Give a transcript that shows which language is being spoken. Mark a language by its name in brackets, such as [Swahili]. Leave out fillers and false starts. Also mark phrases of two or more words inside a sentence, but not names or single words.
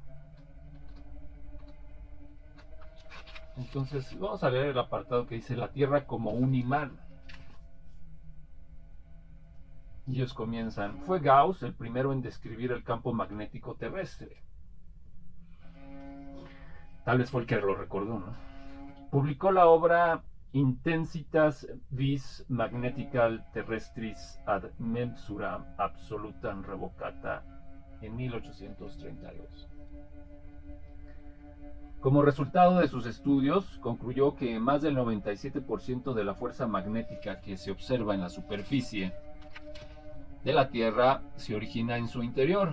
[Spanish] Entonces vamos a leer el apartado que dice la Tierra como un imán. Y ellos comienzan: fue Gauss el primero en describir el campo magnético terrestre. Tal vez fue el que lo recordó, ¿no? Publicó la obra Intensitas vis magnetical terrestris ad mensuram absolutam revocata en 1832. Como resultado de sus estudios, concluyó que más del 97% de la fuerza magnética que se observa en la superficie de la Tierra se origina en su interior.